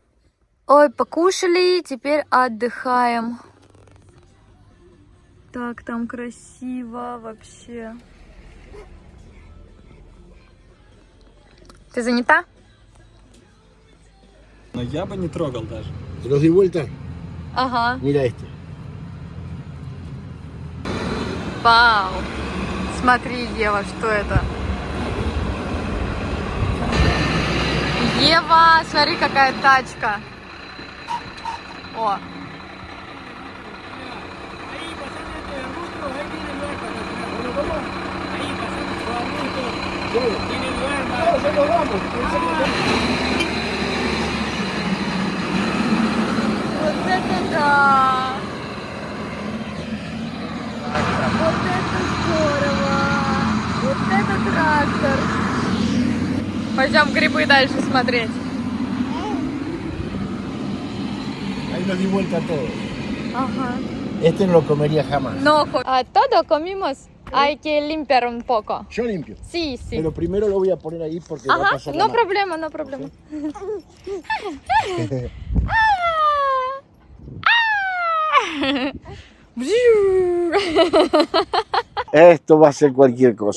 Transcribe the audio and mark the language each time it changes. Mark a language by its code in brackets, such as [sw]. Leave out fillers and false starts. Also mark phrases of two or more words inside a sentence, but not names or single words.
[ru] Ой, покушали, теперь отдыхаем. Так, там красиво вообще. Ты занята? Но я бы не трогал даже. [es] ¿Te los di vuelta? [ru] Ага. [es] Mira este. [ru] Вау! Смотри, Ева, что это? Ева, смотри, какая тачка. О! Вот это да! Вот это здорово! Вот это трактор! Пойдем грибы дальше смотреть. [es] Ahí los di vuelta a todos. [ru] Ага. [es] Este no lo comería jamás. No, todo comimos. Hay que limpiar un poco. Yo limpio. Sí, sí. Pero primero lo voy a poner ahí porque va a [ru] Ага, [es] pasar la no mano. problema, no problema. Esto va a ser cualquier cosa.